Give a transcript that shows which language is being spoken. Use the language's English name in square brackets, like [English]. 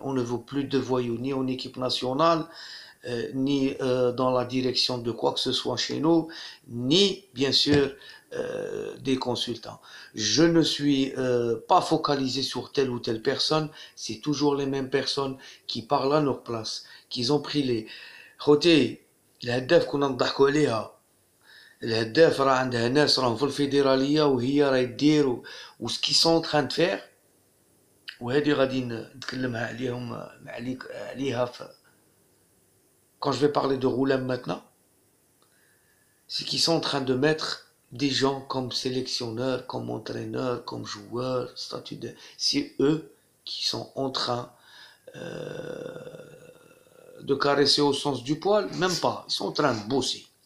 [French] On ne veut plus de voyous ni en équipe nationale, ni dans la direction de quoi que ce soit chez nous, ni bien sûr des consultants. Je ne suis pas focalisé sur telle ou telle personne, c'est toujours les mêmes personnes qui parlent à leur place, qui ont pris les... [Arabic] خوتي الهداف كنا نضحكوا عليها. الهداف راه عندها ناس راهم في الفيدراليه وهي راهي دير وسكي سون تران دو وهذه غادي نتكلمها عليها [French] quand je vais parler de Roulam maintenant, c'est qu'ils sont en train de mettre des gens comme sélectionneurs, comme entraîneurs, comme joueurs, c'est eux qui sont en train de caresser au sens du poil, même pas, ils sont en train de bosser.